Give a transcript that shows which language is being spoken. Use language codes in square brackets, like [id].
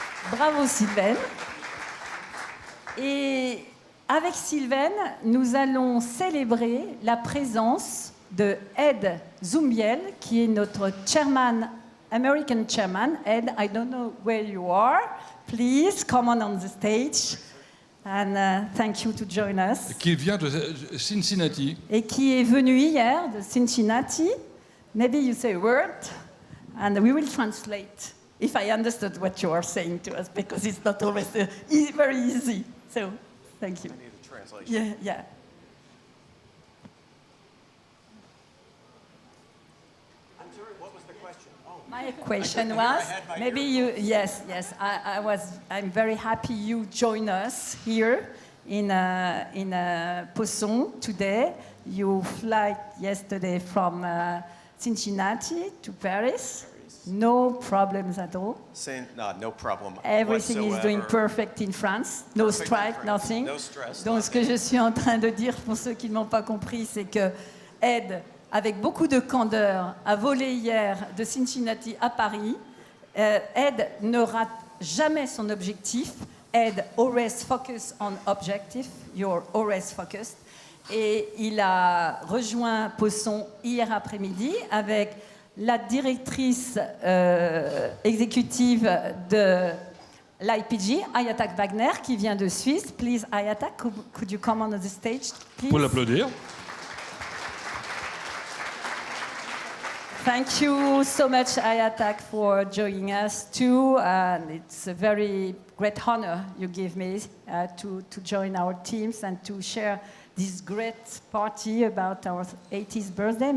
[fr] Bravo Sylvaine. Et avec Sylvaine, nous allons célébrer la présence de Ed Zumbiel, qui est notre chairman, American chairman. [en] Ed, I don't know where you are. Please come on the stage. And thank you to join us. [fr] Qui vient de Cincinnati. Et qui est venu hier de Cincinnati. [en] Maybe you say a word, and we will translate if I understood what you are saying to us, because it's not always very easy. So, thank you. I need a translation. Yeah. I'm sorry, what was the question? Oh. My question was, maybe you, yes, I'm very happy you join us here in Poisson today. You fly yesterday from Cincinnati to Paris. No problems at all. No problem. Everything is doing perfect in France. No strike, nothing. No stress. [fr] Donc ce que je suis en train de dire pour ceux qui ne m'ont pas compris, c'est que Ed, avec beaucoup de candeur, a volé hier de Cincinnati à Paris. Ed ne rate jamais son objectif. [en] Ed always focus on objective. You're always focused. [fr] Et il a rejoint Poisson hier après-midi avec la directrice exécutive de l'IPG, Ayata Wagner, qui vient de Suisse. [en] Please, Ayata, could you come on the stage, please? [fr] Pour l'applaudir. [en] Thank you so much, Ayatak, for joining us too. And it's a very great honor you give me to join our teams and to share this great party about our 80th birthday.